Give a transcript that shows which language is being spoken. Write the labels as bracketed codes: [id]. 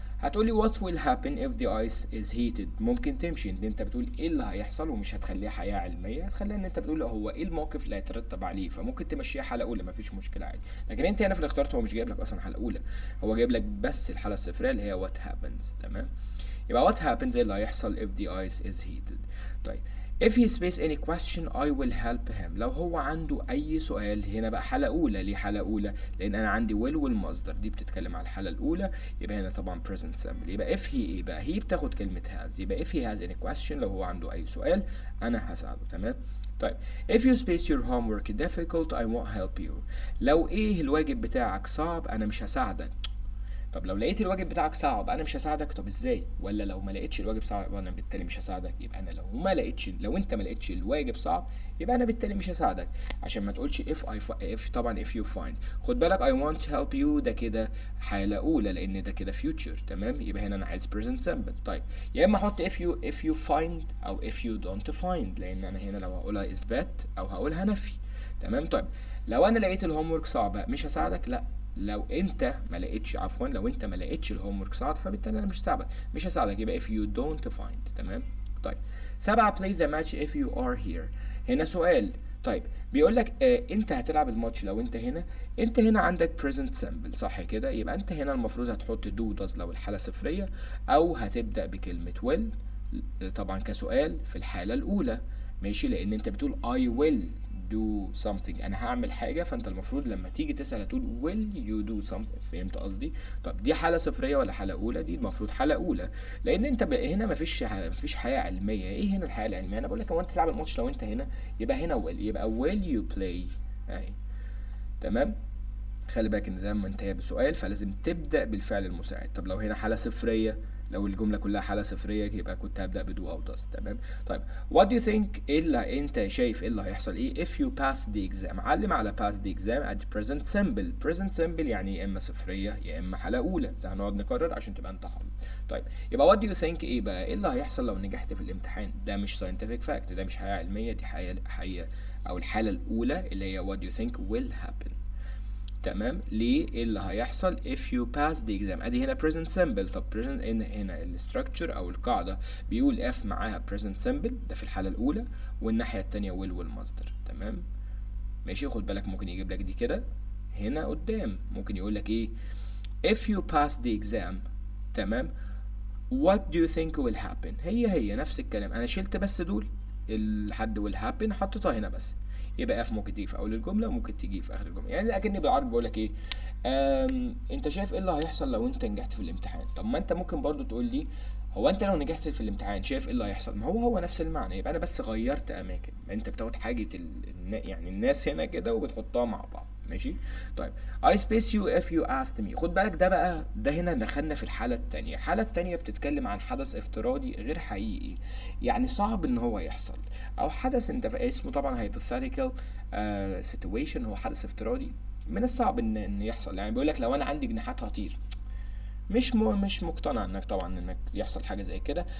[ar] هتقولي what will happen if the ice is heated، ممكن تمشي ان انت بتقول ايه اللي هيحصل ومش هتخليها حياة علمية، هتخليها ان انت بتقول هو ايه الموقف اللي هيترتب عليه، فممكن تمشيها حالة اولى مفيش مشكلة عادي. لكن انت هنا في الاختيارات هو مش جايب لك اصلا حالة اولى، هو جايب لك بس الحالة الصفرية اللي هي what happens. تمام. يبقى what happens ايه اللي هيحصل if the ice is heated. طيب [en] if he space any question I will help him. [ar] لو هو عنده اي سؤال، هنا بقى حالة اولى. ليه حالة اولى؟ لان انا عندي will والمصدر دي بتتكلم على الحالة الاولى، يبقى هنا طبعا present simple. يبقى if he ايه بقى؟ he بتاخد كلمة has، يبقى if he has any question لو هو عنده اي سؤال انا هساعده. تمام. [en] طيب if you space your homework difficult I won't help you. [ar] لو ايه الواجب بتاعك صعب انا مش هساعدك. طب لو لقيت الواجب بتاعك صعب انا مش هساعدك، طب ازاي؟ ولا لو ما لقيتش الواجب صعب انا بالتالي مش هساعدك؟ يبقى انا لو انت ما لقيتش الواجب صعب يبقى انا بالتالي مش هساعدك، عشان ما تقولش if طبعا if you find. خد بالك I want to help you ده كده حالة أولى لأن ده كده future. تمام. يبقى هنا أنا عايز present simple. طيب يا إما أحط if you find أو if you don't find، لأن أنا هنا لو هقولها إثبات أو هقولها نفي. تمام. طيب لو أنا لقيت الهوم ورك صعب مش هساعدك؟ لأ. لو انت ما لقيتش الهوم ورك صعب فبالتالي انا مش هساعدك. [en] يبقى if you don't find. [ar] تمام. [en] طيب 7 play the match if you are here. [ar] هنا سؤال. طيب بيقول لك انت هتلعب الماتش لو انت هنا عندك present simple صح كده؟ يبقى انت هنا المفروض هتحط do does لو الحالة صفرية، او هتبدأ بكلمة will طبعا كسؤال في الحالة الاولى. ماشي. لان انت بتقول I will do something، انا هعمل حاجه، فانت المفروض لما تيجي تسال هتقول will you do something. فهمت قصدي؟ طب دي حاله صفريه ولا حاله اولى؟ دي المفروض حاله اولى، لان انت هنا مفيش حياه علميه. ايه هنا الحياه العلميه؟ انا بقول لك هو انت تلعب الماتش لو انت هنا، يبقى هنا will، يبقى will you play اهي. تمام. خلي بالك ان ده منتهيه بسؤال فلازم تبدا بالفعل المساعد. طب لو هنا حاله صفريه، لو الجمله كلها حاله صفريه يبقى كنت هبدا بدو او does. تمام. طيب what do you think، ايه اللي انت شايف ايه اللي هيحصل ايه if you pass the exam؟ علم على pass the exam at present simple. present simple يعني يا اما صفريه يا اما حاله اولى، زي هنقعد نكرر عشان تبقى انت حافظ. طيب يبقى what do you think ايه بقى؟ ايه اللي هيحصل لو نجحت في الامتحان؟ ده مش scientific fact، ده مش حياه علميه، دي حياه او الحاله الاولى اللي هي what do you think will happen. تمام. ليه؟ ايه اللي هيحصل if you pass the exam؟ ادي هنا present simple. طب present هنا الستراكشر او القاعده بيقول f معاها present simple ده في الحاله الاولى، والناحيه الثانيه will والمصدر. تمام. ماشي. خد بالك ممكن يجيب لك دي كده هنا قدام، ممكن يقول لك ايه if you pass the exam. تمام. what do you think will happen؟ هي نفس الكلام، انا شلت بس دول الحد will happen حطيتها هنا بس. يبقى اف ممكن تيجي في اول الجمله وممكن تيجي في اخر الجمله. يعني اكني بالعربي بقول لك ايه، انت شايف ايه اللي هيحصل لو انت نجحت في الامتحان؟ طب ما انت ممكن برضو تقول لي هو انت لو نجحت في الامتحان شايف ايه اللي هيحصل؟ ما هو نفس المعنى، يبقى انا بس غيرت اماكن. انت بتاخد حاجه يعني الناس هنا كده وبتحطها مع بعض. ماشي. [en] طيب I space you if you asked me. [ar] خد بالك ده هنا دخلنا في الحالة التانية. الحالة التانية بتتكلم عن حدث افتراضي غير حقيقي، يعني صعب ان هو يحصل، او حدث انت اسمه طبعا hypothetical situation، هو حدث افتراضي من الصعب ان يحصل. يعني بيقول لك لو انا عندي جناحات هطير، مش مقتنع انك طبعا انك يحصل حاجة زي كده.